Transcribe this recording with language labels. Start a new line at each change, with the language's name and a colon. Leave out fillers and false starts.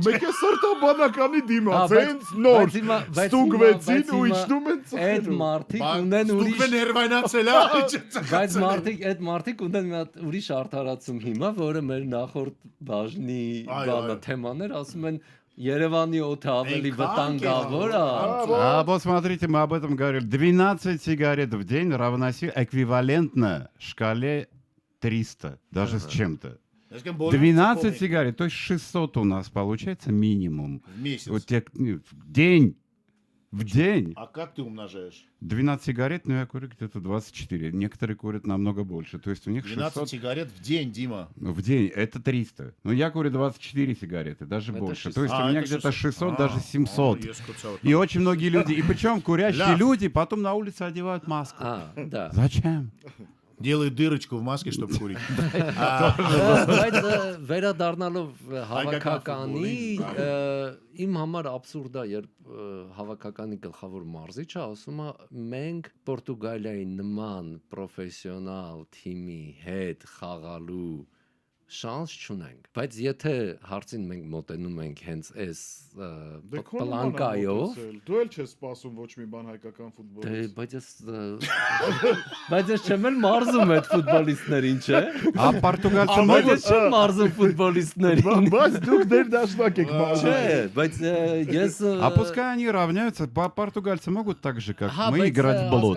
Armenian: մեկ է սրտաբանականի դիմաց, հենց նոր ստուգվեցին ու իջնում են ծխելու։ Այդ մարդիկ ունեն ուրիշ Ստուգվեն ներվայնացել է, բայց այդ մարդիկ ունեն մի հատ ուրիշ արդարացում հիմա, որը մեր նախորդ բաժնի բանը թեմաներ, ասում են Երևանի օդը ավելի վտանգավոր է։
Russian: А вот смотрите, мы об этом говорили. 12 сигарет в день эквивалентно шкале 300, даже с чем-то. 12 сигарет, то есть 600 у нас получается минимум. В месяц. Вот в день. А как ты умножаешь? 12 сигарет, но я курю где-то 24. Некоторые курят намного больше. То есть у них 12 600... сигарет в день, Дима. В день, это 300. Но я курю 24 сигареты, даже Это больше. 600. То есть у меня где-то 600, даже 700. Есть И очень многие люди, и причем курящие люди потом на улице одевают маску. Да. Зачем? Делай дырочку в маске, чтобы курить.
Armenian: Բայց վերադառնալով հավաքականի իմ համար абսուրդ է, երբ հավաքականի գլխավոր մարզիչը ասում է մենք Պորտուգալիայի նման պրոֆեսիոնալ թիմի հետ խաղալու շանս չունենք, բայց եթե հարցին մենք մոտենում ենք հենց այս պլանկայով, դու էլ չես սպասում ոչ մի բան հայկական ֆուտբոլից։ բայց ես չեմ էլ մարզում այդ ֆուտբոլիստներին, չէ։
Russian: А португальцы
Armenian: Բայց
Russian: могут?
Armenian: ես չեմ մարզում ֆուտբոլիստներին։ Բայց դուք դեր դաշնակ եք մարզում։ Չէ, բայց ես
Russian: А пускай они равняются. Португальцы могут так же, как мы, играть в блот.